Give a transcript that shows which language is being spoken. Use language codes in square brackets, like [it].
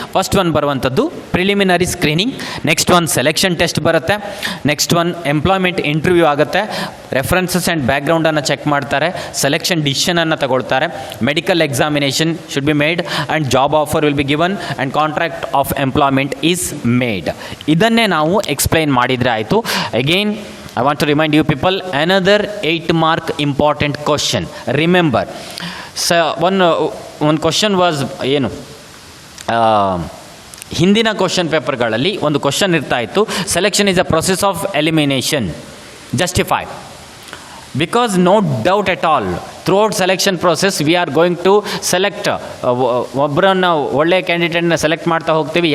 [en] first one [kn] ಬರುವಂಥದ್ದು [en] preliminary screening, next one selection test [kn] ಬರುತ್ತೆ, [en] next one employment interview [kn] ಆಗುತ್ತೆ, [en] references and ಬ್ಯಾಕ್ಗ್ರೌಂಡನ್ನು check ಮಾಡ್ತಾರೆ, selection ಡಿಸಿಷನನ್ನು [kn] ತಗೊಳ್ತಾರೆ, [en] Medical examination should be made and job offer will be given and contract of employment is made. [kn] ಇದನ್ನೇ ನಾವು explain ಮಾಡಿದರೆ ಆಯಿತು. [en] Again I want to remind you people another 8 mark important question. Remember, so one question was [kn] ಏನು ಹಿಂದಿನ question ಪೇಪರ್ಗಳಲ್ಲಿ ಒಂದು question ಇರ್ತಾ ಇತ್ತು, [en] Selection is a process of elimination, justify. Because no doubt at all, throughout selection process we are going to select [kn] ಒಬ್ಬರನ್ನು ಒಳ್ಳೆಯ ಕ್ಯಾಂಡಿಡೇಟ್ನ select ಮಾಡ್ತಾ ಹೋಗ್ತೀವಿ.